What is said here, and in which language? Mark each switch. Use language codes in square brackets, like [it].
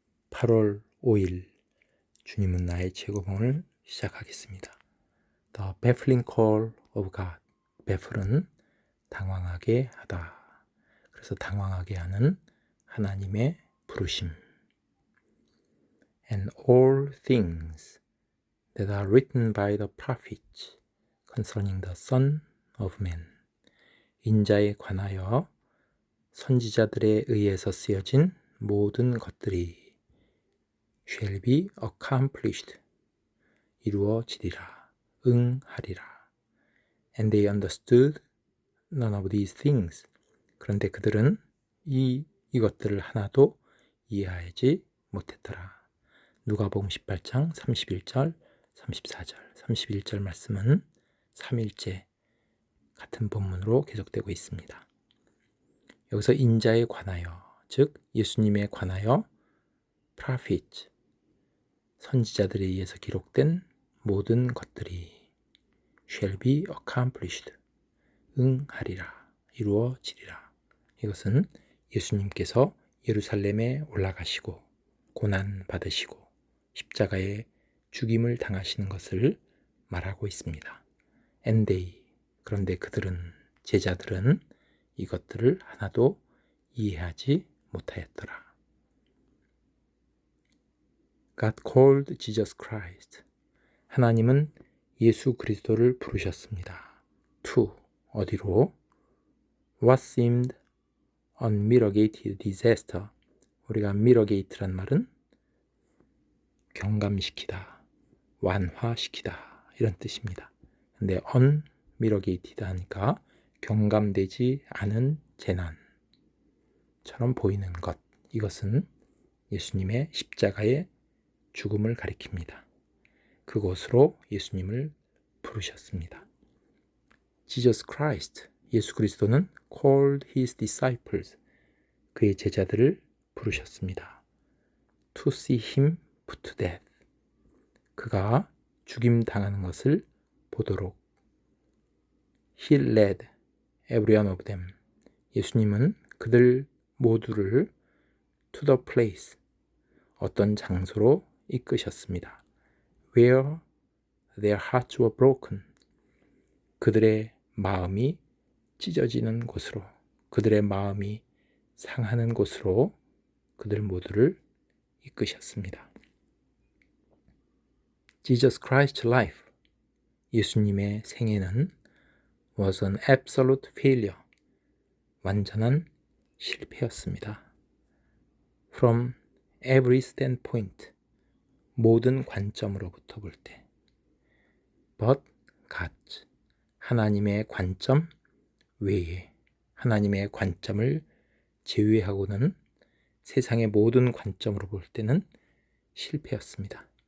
[ko] 8월 5일 주님은 나의 최고봉을 시작하겠습니다. [en] The baffling call of God. [ko] baffle은 당황하게 하다. 그래서 당황하게 하는 하나님의 부르심. [en] And all things that are written by the prophets concerning the Son of Man. [ko] 인자에 관하여 선지자들에 의해서 쓰여진 모든 것들이 [en] shall be accomplished. [ko] 이루어지리라. 응하리라. [en] And they understood none of these things. [ko] 그런데 그들은 이것들을 하나도 이해하지 못했더라. 누가복음 18장 31절, 34절, 31절 말씀은 3일째 같은 본문으로 계속되고 있습니다. 여기서 인자에 관하여, 즉 예수님에 관하여 prophet, 선지자들에 의해서 기록된 모든 것들이 [en] shall be accomplished, [ko] 응하리라, 이루어지리라. 이것은 예수님께서 예루살렘에 올라가시고 고난 받으시고 십자가에 죽임을 당하시는 것을 말하고 있습니다. [en] And they, [ko] 그런데 그들은, 제자들은 이것들을 하나도 이해하지 못하였더라. [en] God called Jesus Christ. [ko] 하나님은 예수 그리스도를 부르셨습니다. To, 어디로? [en] What seemed unmitigated disaster. [ko] 우리가 mitigate란 말은 경감시키다, 완화시키다 이런 뜻입니다. 근데 unmitigated 하니까 경감되지 않은 재난처럼 보이는 것, 이것은 예수님의 십자가의 죽음을 가리킵니다. 그곳으로 예수님을 부르셨습니다. Jesus Christ, 예수 그리스도는 [en] called his disciples, [ko] 그의 제자들을 부르셨습니다. [en] To see him put to death, [ko] 그가 죽임 당하는 것을 보도록. [en] He led every one of them, [ko] 예수님은 그들 모두를 [en] to the place, [ko] 어떤 장소로 이끄셨습니다. [en] Where their hearts were broken, [ko] 그들의 마음이 찢어지는 곳으로, 그들의 마음이 상하는 곳으로 그들 모두를 이끄셨습니다. [en] Jesus Christ's life, [ko] 예수님의 생애는 [en] was an absolute failure, [ko] 완전한 실패였습니다. [en] From every standpoint, [ko] 모든 관점으로부터 볼 때. [en] But God, [ko] 하나님의 관점 외에, 하나님의 관점을 제외하고는 세상의 모든 관점으로 볼 때는 실패였습니다.